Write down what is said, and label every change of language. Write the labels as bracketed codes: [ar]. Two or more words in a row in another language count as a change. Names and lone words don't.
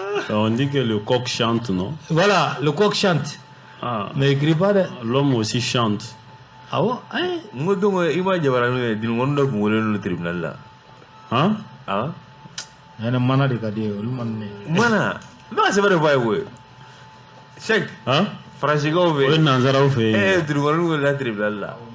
[fr] On dit que le coq chante, non? Voilà, le coq chante. Ah. Mais il crie pas dɛ. L'homme aussi chante. [bm] Awɔ, ayi. N ko donc, i ma jabaranin ye, dunu kɔni dɔ tun wele l'o tribunal la. Han? Awɔ. Ɲɛnɛ mana de ka di ye, olu man di ne ye. Mana? Ne ka sɛbɛn de fɔ a ye koyi. Sɛki. Han? Faransikanw fɛ yen. O ye nanzaraw fɛ yen. Eh, Durukɔrɔni wele la tribunal la.